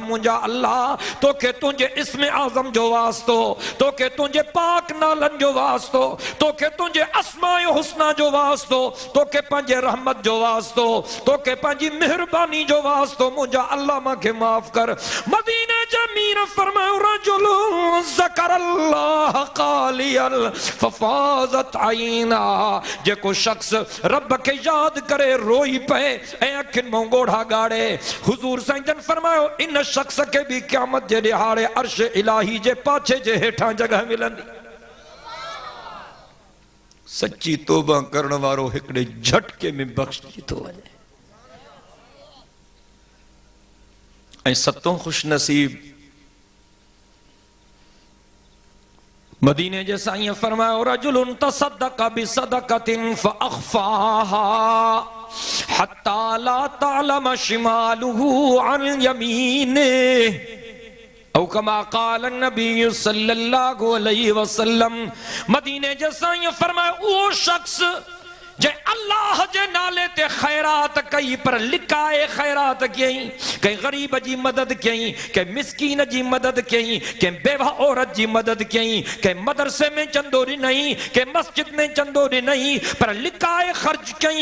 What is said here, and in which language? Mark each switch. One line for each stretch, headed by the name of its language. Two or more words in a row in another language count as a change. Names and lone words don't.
Sindhi: मुंहिंजा अल्लाह तोखे तुंहिंजे इस्म आज़म जो वास्तो, तोखे तुंहिंजे पाक नालनि जो वास्तो, तोखे तुंहिंजे अस्माए हुस्ना जो वास्तो, तोखे पंहिंजे रहमत जो वास्तो, तोखे पंहिंजी मेहरबानी जो वास्तो, मुंहिंजा अल्लाह मूंखे माफ़ कर। मदीने जे मीर फरमायो
Arabic: رجل ذكر الله خاليا ففاضت عيناه.
Sindhi: जेको शख्स रब के याद करे रोई पए ऐं अखियुनि मां ॻोढ़ा ॻाड़े, हुज़ूर साईं जन फरमायो इन शख्स के भी क़यामत जे ॾिहाड़े अर्श इलाही जे पाछे जे हेठां जगह मिलंदी। सच्ची तौबा करण वारो हिकिड़े झटके में बख़्शिजी थो वञे। ऐं सतों खुश नसीब मदीने जे साईं फरमायो
Arabic: رجل تصدق بصدقة فأخفاها حتى لا تعلم شماله عن يمينه أو كما قال النبي صلى الله عليه وسلم.
Sindhi: मदीने जे साईं फरमायो उहो शख्स जे अल्लाह जे नाले ते खैरात कई, पर लिकाए खैरात कयईं, कंहिं ग़रीब जी मदद कयईं, कंहिं मिस्कीन जी मदद कयईं, कंहिं बेवा औरत जी मदद कयईं, कंहिं मदरसे में चंदो ॾिनई, कंहिं मस्जिद में चंदो ॾिनई, पर लिकाए ख़र्च कयईं।